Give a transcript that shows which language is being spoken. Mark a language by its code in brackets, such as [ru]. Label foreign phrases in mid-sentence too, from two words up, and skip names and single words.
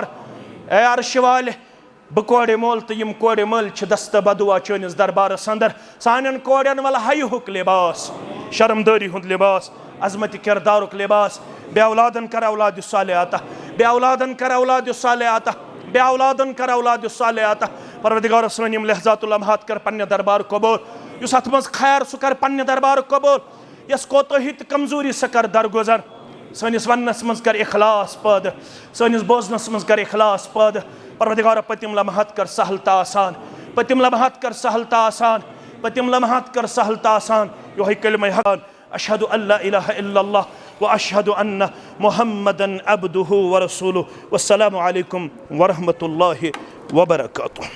[ks] ए अर्श वाले बह कोड़े मोल तो यम कोड़े मोल दस्त बदुआ चनिस दरबारस अंदर सानिन कोड़न वल हयुक लिबास शर्मदारी हुंद लिबास अजमत किरदारुक लिबास बे औलादन कर औलाद साले आता बे औलादन कर औलाद साले आता बे औलादन कर औलाद साले आता परवरदिगार सन यम लहजातुल लम्हात कर पन्ने दरबार कबूल युस अथ मज खैर सह कर पन्ने दरबार कबूल यस कोताही तो कमजोरी सह कर दरगुजर सनिस वन्नस मज कर इखलास पद सनिस बोजनस मज कर इखलास पद परवरदिगार पतिम लम्हात कर सहलता आसान पतिम लम्हात कर सहलता आसान पतिम लम्हात कर सहलता आसान योही कलिमा हक [ar] أشهد أن لا إله إلا الله وأشهد أن محمدا عبده ورسوله والسلام عليكم ورحمة الله وبركاته.